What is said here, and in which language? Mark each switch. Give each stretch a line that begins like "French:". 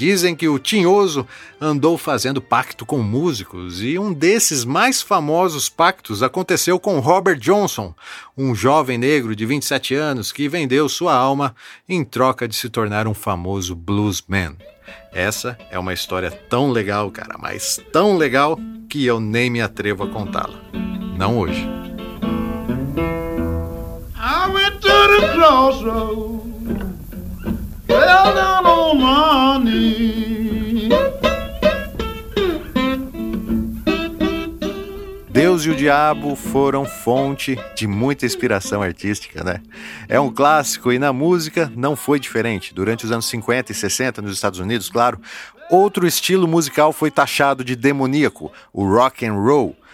Portuguese: Dizem que o tinhoso andou fazendo pacto com músicos e um desses mais famosos pactos aconteceu com Robert Johnson, um jovem negro de 27 anos que vendeu sua alma em troca de se tornar um famoso bluesman. Essa é uma história tão legal, cara, mas tão legal que eu nem me atrevo a contá-la. Não hoje.
English: Crossroads, fell down on my knee.
Portuguese: Deus e o Diabo foram fonte de muita inspiração artística, né? É um clássico e na música não foi diferente. Durante os anos 50 e 60 nos Estados Unidos, claro, outro estilo musical foi taxado de demoníaco, o rock and roll.